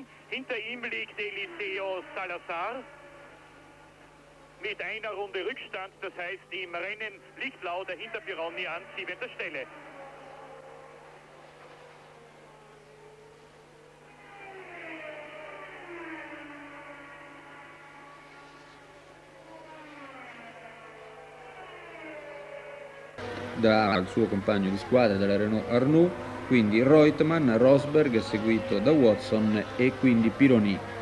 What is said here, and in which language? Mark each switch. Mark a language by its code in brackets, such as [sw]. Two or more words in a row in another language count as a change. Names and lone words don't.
[de] Hinter ihm liegt Eliseo Salazar mit einer Runde Rückstand. Das heißt, im Rennen liegt Lauda hinter Pironi an 7. Stelle. [it] Dal suo compagno di squadra della Renault Arnoux, quindi Reutemann, Rosberg seguito da Watson e quindi Pironi.